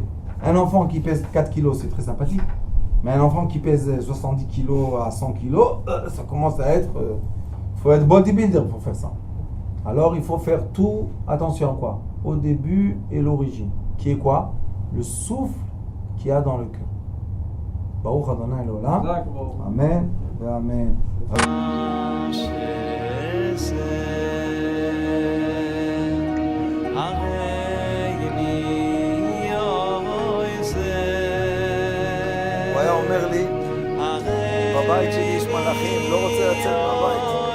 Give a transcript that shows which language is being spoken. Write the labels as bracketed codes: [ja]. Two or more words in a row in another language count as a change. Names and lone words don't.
[fr] Un enfant qui pèse 4 kilos, c'est très sympathique. Mais un enfant qui pèse 70 kilos à 100 kilos, ça commence à être... Il faut être bodybuilder pour faire ça. Alors il faut faire tout, attention à quoi? Au début et l'origine. Qui est quoi? Le souffle qu'il y a dans le cœur. [he] ברוך אדני אלהים. אמן. אמן. הוא היה אומר לי, בבית שלי יש מלאכים, לא רוצה לצאת מהבית.